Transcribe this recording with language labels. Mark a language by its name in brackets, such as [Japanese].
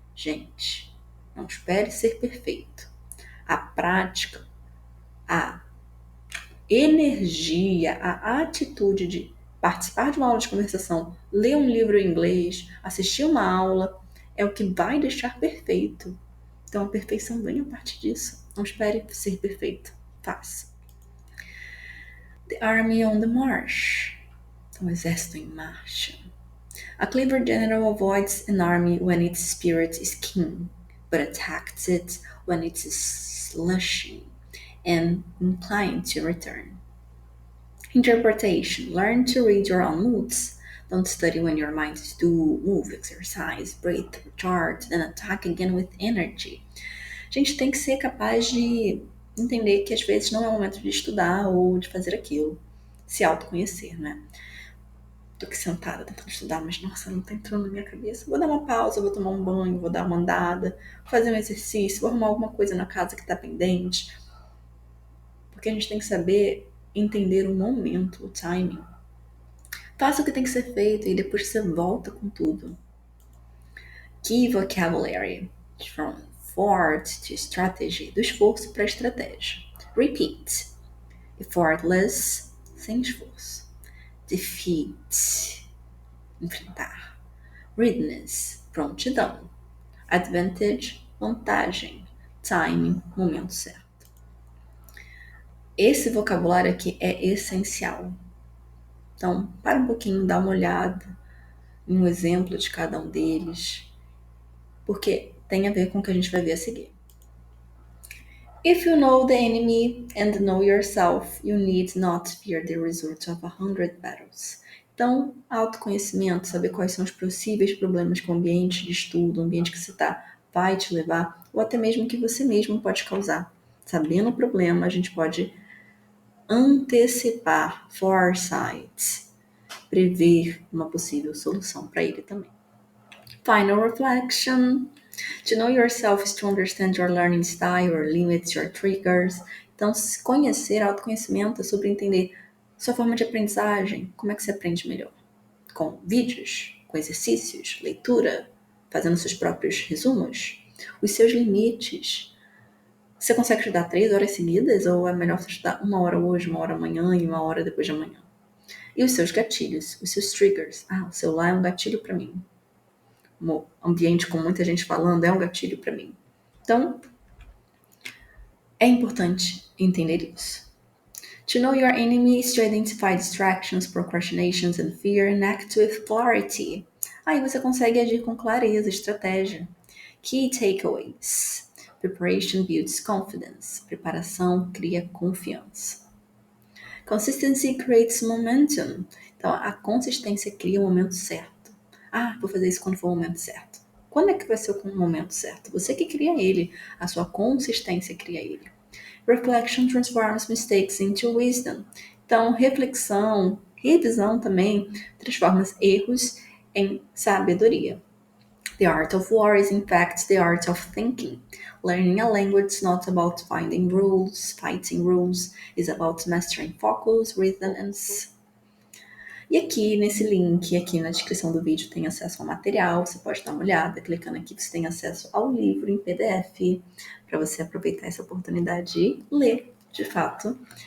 [Portuguese] Gente, não espere ser perfeito. A prática, a energia, a atitude de participar de uma aula de conversação, ler um livro em inglês, assistir uma aula, é o que vai deixar perfeito. Então a perfeição vem a partir disso. Não espere ser perfeito. Faça. [English] The Army on the March. [Portuguese] Então, o exército em marcha. [English] A clever general avoids an army when its spirit is keen, but attacks it when it is slushing and inclined to return. Interpretation. Learn to read your own moods. Don't study when your mind is due. Move, exercise, breathe, recharge, then attack again with energy. [Portuguese] A gente tem que ser capaz de entender que às vezes não é o momento de estudar ou de fazer aquilo. Se autoconhecer, né? Tô aqui sentada tentando estudar, mas nossa, não tá entrando na minha cabeça. Vou dar uma pausa, vou tomar um banho, vou dar uma andada, vou fazer um exercício, vou arrumar alguma coisa na casa que tá pendente. Porque a gente tem que saber entender o momento, o timing. Faça o que tem que ser feito e depois você volta com tudo. [English] Key vocabulary. From effort to strategy. [Portuguese] Do esforço para estratégia. Repeat. Effortless, sem esforço. Defeat. Enfrentar. Readiness, prontidão. Advantage, vantagem. Timing, momento certo. Esse vocabulário aqui é essencial. Então, para um pouquinho, dá uma olhada em um exemplo de cada um deles, porque tem a ver com o que a gente vai ver a seguir. [English] If you know the enemy and know yourself, you need not fear the result of 100 battles. [Portuguese] Então, autoconhecimento, saber quais são os possíveis problemas que o ambiente de estudo, o ambiente que você está, vai te levar, ou até mesmo que você mesmo pode causar. Sabendo o problema, a gente pode antecipar, foresight, prever uma possível solução para ele também. [English] Final reflection. To know yourself is to understand your learning style, your limits, your triggers. [Portuguese] Então, conhecer, autoconhecimento é sobre entender sua forma de aprendizagem, como é que você aprende melhor. Com vídeos, com exercícios, leitura, fazendo seus próprios resumos, os seus limites. Você consegue estudar 3 horas seguidas ou é melhor você estudar 1 hora hoje, 1 hora amanhã e 1 hora depois de amanhã? E os seus gatilhos, os seus triggers. O celular é um gatilho para mim. Um ambiente com muita gente falando é um gatilho para mim. Então, é importante entender isso. [English] To know your enemy is to identify distractions, procrastinations and fear and act with clarity. [Portuguese] Aí você consegue agir com clareza, estratégia. [English] Key takeaways. Preparation builds confidence. [Portuguese] Preparação cria confiança. [English] Consistency creates momentum. [Portuguese] Então, a consistência cria o momento certo. Vou fazer isso quando for o momento certo. Quando é que vai ser o momento certo? Você que cria ele. A sua consistência cria ele. [English] Reflection transforms mistakes into wisdom. [Portuguese] Então, reflexão, revisão também transforma erros em sabedoria. [English] The art of war is in fact the art of thinking. Learning a language is not about finding rules, fighting rules, is about mastering focus, rhythm and [Portuguese] E aqui nesse link, aqui na descrição do vídeo, tem acesso ao material, você pode dar uma olhada, clicando aqui você tem acesso ao livro em PDF, para você aproveitar essa oportunidade de ler, de fato.